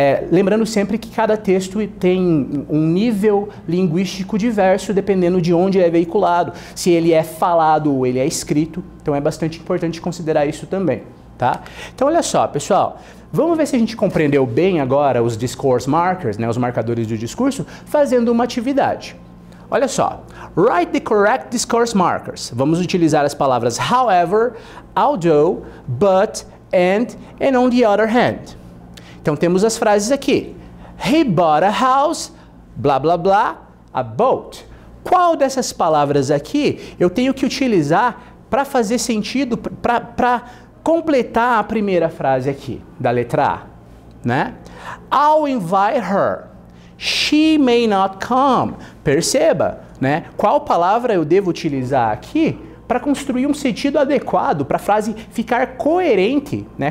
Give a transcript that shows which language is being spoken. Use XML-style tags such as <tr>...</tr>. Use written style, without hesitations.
<pt>Lembrando sempre que cada texto tem um nível linguístico diverso dependendo de onde ele é veiculado, se ele é falado ou ele é escrito, então é bastante importante considerar isso também, tá? Então olha só, pessoal, vamos ver se a gente compreendeu bem agora os discourse markers, né, os marcadores do discurso, fazendo uma atividade. Olha só,</pt> <en>write the correct discourse markers.</en> <pt>Vamos utilizar as palavras however, although, but, and on the other hand. Então temos as frases aqui.</pt> <en>He bought a house, blá blá blá, a boat.</en> <pt>Qual dessas palavras aqui eu tenho que utilizar para fazer sentido, para completar a primeira frase aqui, da letra A, né?</pt> <en>I'll invite her. She may not come.</en> <pt>Perceba, né? Qual palavra eu devo utilizar aqui para construir um sentido adequado, para a frase ficar coerente, né?</pt>